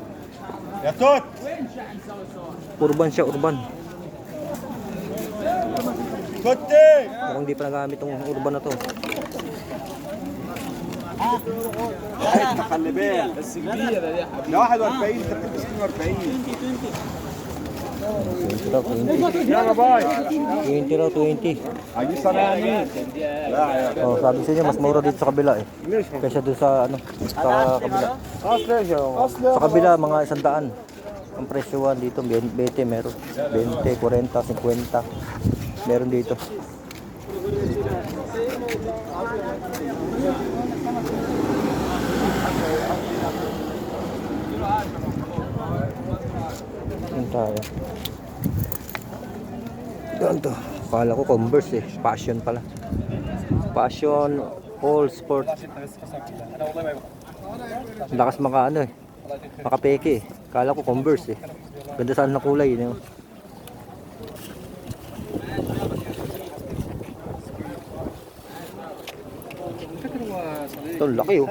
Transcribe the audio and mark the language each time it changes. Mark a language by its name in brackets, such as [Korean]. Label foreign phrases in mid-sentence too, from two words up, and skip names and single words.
[Filipino] Urban siya, urban. Mukhang di pa nagamit itong urban na to. [Arabic] خلي بالك بس كبيره دي يا حبيبي. ده 41 انت بتبقى 42. يلا باي. [Filipino] 20 raw, 20. [Arabic] عايز صنعني. [Filipino] Oh, sabi sa inyo mas mura dito sa kabila eh. Kaysa doon sa ano, sa kabila. Sa kabila mga 100. Ang presyohan dito 20 meron. 20, 40, 50. Meron dito. Yan tayo. Yan to. Kala ko Converse eh. Passion pala. Passion all sport. Lakas maka ano eh. Makapeke eh. Kala ko Converse eh. Ganda saan na kulay eh. Ito laki oh.